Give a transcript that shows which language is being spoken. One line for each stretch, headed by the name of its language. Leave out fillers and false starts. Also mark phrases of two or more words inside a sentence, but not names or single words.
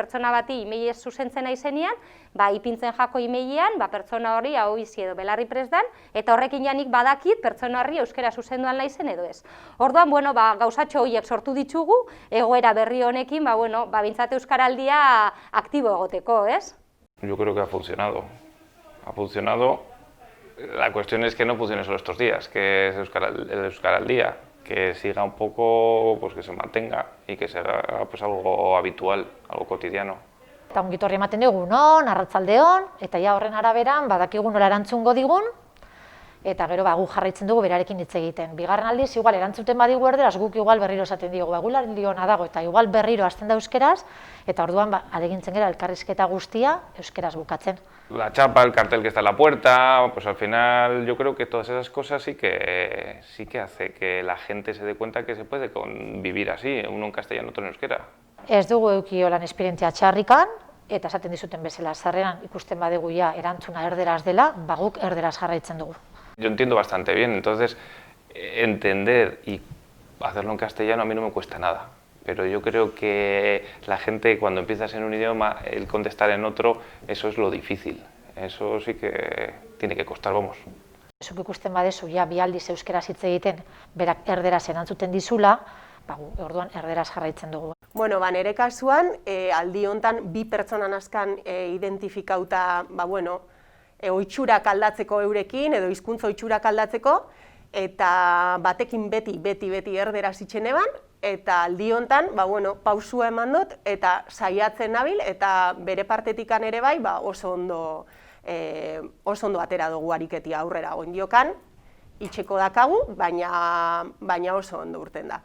Basque: Pertsona bati e-mailez zuzentzen aizenean, ipintzen jako e-mailean, pertsona hori ahobizi edo belarri prest dan, eta horrekin janik badakit pertsona horri euskera zuzenduan naizen edo ez. Orduan, gauzatxo horiek sortu ditugu, egoera berri honekin, bintzat euskaraldia aktibo egoteko, ez?
Spanish: Yo creo que ha funcionado. Ha funcionado. La cuestión es que no funcione solo estos días, que es el Euskaraldia, que siga un poco, que se mantenga y que se haga algo habitual, algo cotidiano.
Basque: Eta ongitorri ematen dugu, arratsaldeon, eta ja horren araberan badakigu nola erantzungo digun, eta gero gu jarraitzen dugu berarekin hitz egiten. Bigarren aldiz, igual erantzuten badigu erderaz, guk igual berriro esaten digu, egulardi ona dago, eta igual berriro hasten da euskeraz, eta orduan adegintzen gara elkarrizketa guztia euskeraz bukatzen.
Spanish: La chapa, el cartel que está en la puerta, al final yo creo que todas esas cosas sí que hace que la gente se dé cuenta que se puede convivir así, uno en castellano, otro en euskera.
Basque: Ez dugu eduki holan esperientzia txarrikan, eta esaten dizuten bezala, sarreran ikusten badegu ja erantzuna erderaz dela, guk erderaz jarraitzen dugu.
Spanish: Yo entiendo bastante bien, entonces entender y hacerlo en castellano a mí no me cuesta nada, pero yo creo que la gente cuando empiezas en un idioma, el contestar en otro, eso es lo difícil, eso sí que tiene que costar, vamos.
Basque: Zuk ikusten badezu, ja bi aldiz euskeraz hitz egiten, berak erderaz erantzuten dizula, orduan erderaz jarraitzen dugu. Nire kasuan, aldi hontan bi pertsona nazkan identifikauta, oitxurak aldatzeko eurekin, edo hizkuntza oitxurak aldatzeko, eta batekin beti erderaz itxen eban, eta aldi hontan, pausua eman dut, eta saiatzen nabil, eta bere partetikan ere bai, oso ondo atera dugu ariketi aurrera ondiokan, itxeko dakagu, baina oso ondo urten da.